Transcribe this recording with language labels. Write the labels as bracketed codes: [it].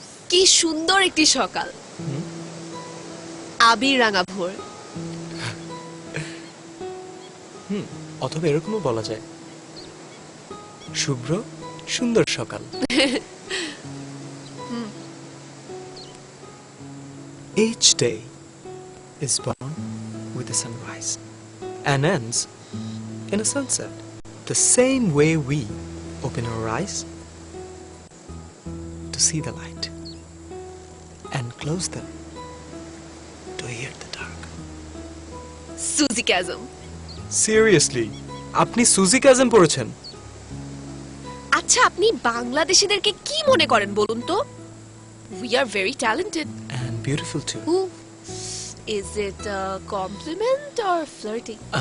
[bn] কি সুন্দর একটি সকাল, আবির রাঙা ভোর। অথবা এরকমও বলা যায়, শুভ্র সুন্দর সকাল। [en] Each day is born with a sunrise and ends in a sunset. The same way we open our eyes to see the light and close them to hear the dark. Suzy Kassem. [bn] Seriously, আপনি সুজি কাজম পড়েছেন? আচ্ছা, আপনি বাংলাদেশিদেরকে কি মনে করেন বলুন তো? [en] We are very talented. And beautiful too. Ooh. Is it a compliment or flirting?